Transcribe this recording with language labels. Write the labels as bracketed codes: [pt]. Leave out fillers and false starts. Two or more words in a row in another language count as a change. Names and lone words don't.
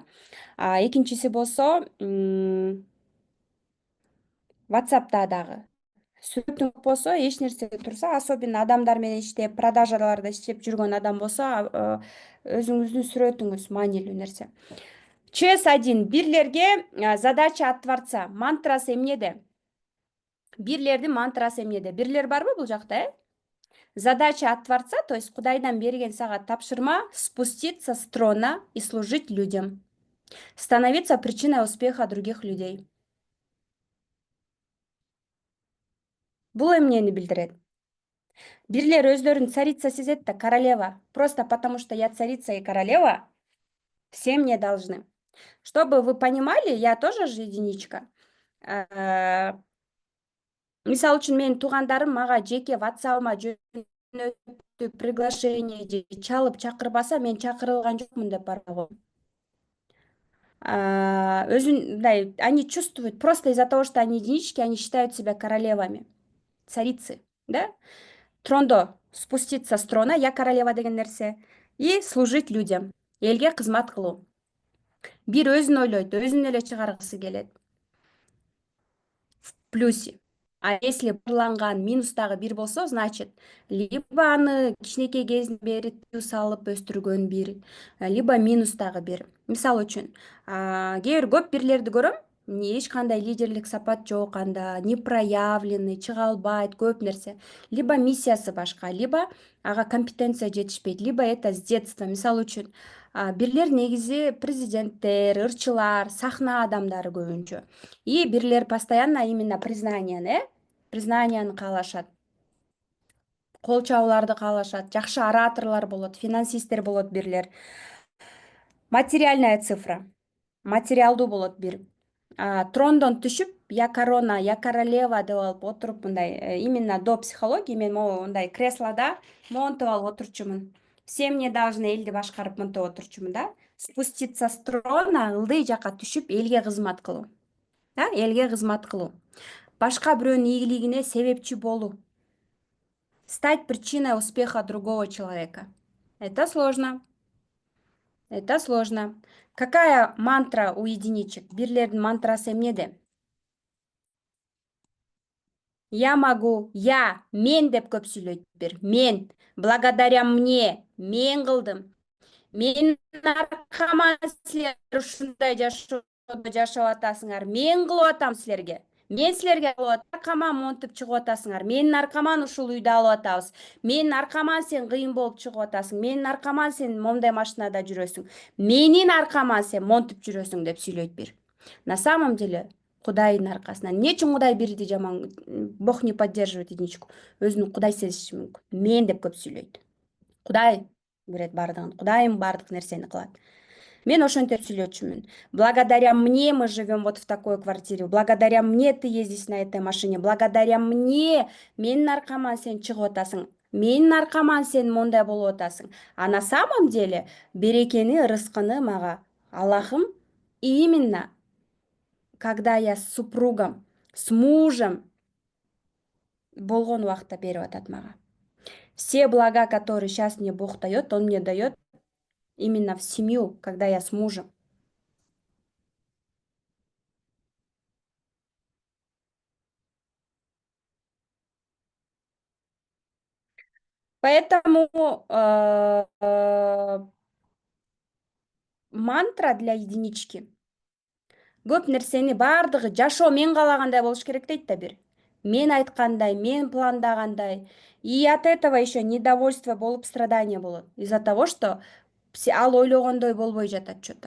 [ky] Экинчиси болсо, WhatsApp'та дагы. Сүрөтүң болсо, эч нерсе турса, особенно адамдар менен иштеп, продажаларда иштеп жүргөн адам болсо, өзүңүздүн сүрөтүңүз маанилүү нерсе. [ru] ЧС1 бирлерге задача от Творца. [ky] Мантрасы эмнеде? Бирлердин мантрасы эмнеде? Бирлер барбы бул жакта, [ru] Задача от Творца, то есть [ky] Кудайдан берген сага тапшырма [ru] спуститься с трона и служить людям. Становиться причиной успеха других людей. [ky] Бул эмнени билдирет? Бирлер өздөрүн царица сезет да, королева. [ru] Просто потому что я царица и королева, все мне должны. Чтобы вы понимали, я тоже же единичка. [ky] Мисалы үчүн менин туугандарым мага жеке WhatsApp'ыма жөнөтүп приглашение же чалып чакырбаса, мен чакырылган жокмун деп бара коем. Мындай, [ru] они чувствуют просто из-за того, что они единички, они считают себя королевами, царицы, да? Трондо спуститься с трона, я королева [ky] деген нерсе, [ru] и служить людям, [ky] элге кызмат кылуу. Бир өзүн ойлойт, өзүн эле чыгаргысы келет. [ru] В плюсе. А если [ky] барланган минустагы бир болсо, значит, либо аны кичинекей кезинен бери тыюу салып өстүргөн бир, либо минустагы бир. Мисалы үчүн, кээ бир көп бирлерди көрөм, эч кандай лидерлик сапат жок анда, [ru] не проявленный, [ky] чыга албайт, көп нерсе. Либо миссиясы башка, либо ага компетенция жетишпейт, [ru] либо это с детства. [ky] Мисалы үчүн, бирлер негизи президенттер, ырчылар, сахна адамдары көбүнчө. И бирлер [ru] постоянно именно [ky] признанияны каалашат. Кол чабууларды каалашат, жакшы ораторлор болот, финансисттер болот бирлер. [ru] Материальная цифра. [ky] Материалдуу болот бир. Трондон түшүп, [ru] я корона, я королева [ky] деп алып отуруп, мындай, [ru] именно до психологии [ky] мен мындай креслода монтуп алып отурчумун. [ru] Все мне должны, [ky] элди башкарып монтоп отурчумун, да? [ru] Спуститься с трона, [ky] ылдый жака түшүп, элге кызмат кылуу. Элге кызмат кылуу. Башка бирөөнүн ийгилигине себепчи болуу. [ru] Стать причиной успеха другого человека. Это сложно. Это сложно. Какая мантра у единичек? [ky] Бирлердин мантрасы эмнеде? [ru] Я могу, [ky] мен деп көп сүйлөйт бир. Мен, [ru] благодаря мне, [ky] мен кылдым. Менин аркама силер ушундай жашоодо жашап атасыңар. Мен кылып атам силерге. Мен силерге аркама монтуп чыгып атасыңар. Менин аркаман ушул үйдү алып атабыз. Менин аркаман сен кыйын болуп чыгып атасың. Менин аркаман сен момундай машинада жүрөсүң. Менин аркаман сен монтуп жүрөсүң деп сүйлөйт бир. [ru] На самом деле, [ky] Кудайдын аркасынан. Эмне үчүн Кудай бирди жаман? [ru] Бог не поддерживает единичку. [ky] Өзүнүн Кудай сезиши мүмкүн. Мен деп көп сүйлөйт. Кудай берет бардыгын. Кудайым бардык нерсени кылат. Мен ошентип сүйлөчүмүн. [ru] Благодаря мне мы живем вот в такой квартире. Благодаря мне ты ездишь на этой машине. Благодаря мне [ky] менин аркаман сен чыгып атасың. Менин аркаман сен мондай болуп атасың. [ru] А на самом деле [ky] берекени, рызкыны мага Аллахым [ru] именно когда я с супругом, с мужем [ky] болгон убакта берип атат мага. [ru] Все блага, которые сейчас мне Бог дает, Он мне дает именно в семью, когда я с мужем. Поэтому мантра для единички. [ky] Көп нерсени бардыгы жашоо мен каалагандай болуш керек дейт да бир. Мен айткандай, мен пландагандай. [ru] И от этого еще недовольство болуп страдание болот. Из-за того, что [ky] ал ойлогондой болбой жатат [ru] что-то.